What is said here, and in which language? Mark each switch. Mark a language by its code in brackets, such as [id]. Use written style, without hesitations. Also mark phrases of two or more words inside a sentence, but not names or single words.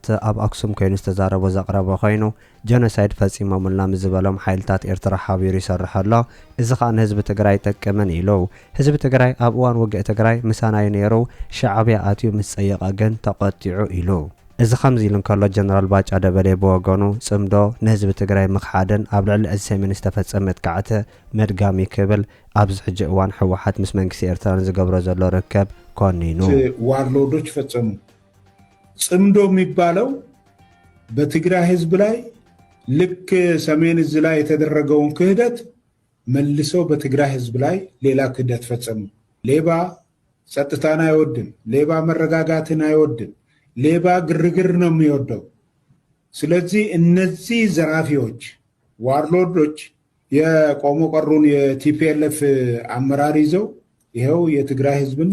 [ti] ኣብ ኣክሱም ኮይኑ ዝተዛረቦ ዘቕረበ ኮይኑ ጀኖሳይድ ፈጺሞምልና ምዝበሎም ሓይልታት ኤርትራ ሓቢሩ ይሰርሕ ኣሎ እዚ ከዓ ንህዝቢ ትግራይ ይጠቅምን ኢሉ ህዝቢ ትግራይ ኣብ እዋን ውግእ ትግራይ ምሳናይ ነይሩ ሻዕብያ ኣትዩ ምስ ፀየቐ ግን ተቐጢዑ ኢሉ እዚ ከምዚ ኢሉ እንከሎ ጀነራል ባጫ ደበሌ ብወገኑ ጽምዶ ንህዝቢ ትግራይ ምኽሓድን ኣብ ልዕሊ እዚ ሰሜን ዝተፈጸመ መጥቃዕቲ መድጋሚ ክብል ኣብዚ ሕጂ እዋን ሕወሓት ምስ መንግስቲ ኤርትራን ዝገብሮ ዘሎ ርክብ ኮኒኑ [am] ዋርሎዶች ፈጸሙ ጽምዶ የሚባለው በትግራይ ህዝብ ላይ ልክ ሰሜን እዝ ላይ የተደረገውን ክህደት መልሰው በትግራይ ህዝብ ላይ ሌላ ክህደት ፈጸሙ ሌባ ጸጥታን አይወድም ሌባ መረጋጋትን አይወድም ሌባ ግርግር ነው የሚወደው ስለዚህ እነዚህ ዘራፊዎች ዋርሎዶች የቆሞ ቀሩን የቲፒኤልኤፍ አመራር ይዘው ይሄው የትግራይ ህዝብን